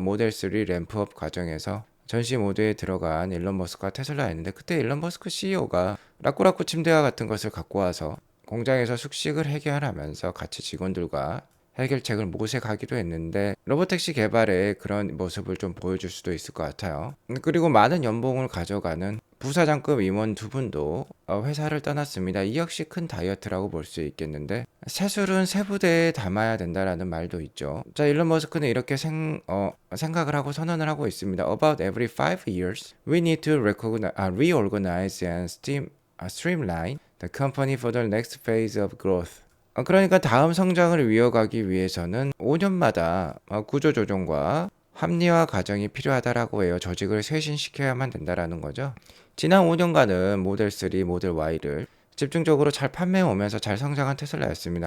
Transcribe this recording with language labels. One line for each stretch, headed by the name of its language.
Korean: 모델 3 램프업 과정에서 전시 모드에 들어간 일론 머스크와 테슬라였는데, 그때 일론 머스크 CEO가 라꾸라꾸 침대와 같은 것을 갖고 와서 공장에서 숙식을 해결하면서 같이 직원들과 해결책을 모색하기도 했는데, 로보택시 개발에 그런 모습을 좀 보여줄 수도 있을 것 같아요. 그리고 많은 연봉을 가져가는 부사장급 임원 두 분도 회사를 떠났습니다. 이 역시 큰 다이어트라고 볼 수 있겠는데, 새술은 새 부대에 담아야 된다라는 말도 있죠. 자, 일론 머스크는 이렇게 생각을 하고 선언을 하고 있습니다.
English: About every 5 years, we need to reorganize and streamline the company for the next phase of growth.
Korean: 그러니까 다음 성장을 이어가기 위해서는 5년마다 구조조정과 합리화 과정이 필요하다라고 해요. 조직을 쇄신시켜야만 된다라는 거죠. 지난 5년간은 모델 3, 모델 Y를 집중적으로 잘 판매해오면서 잘 성장한 테슬라였습니다.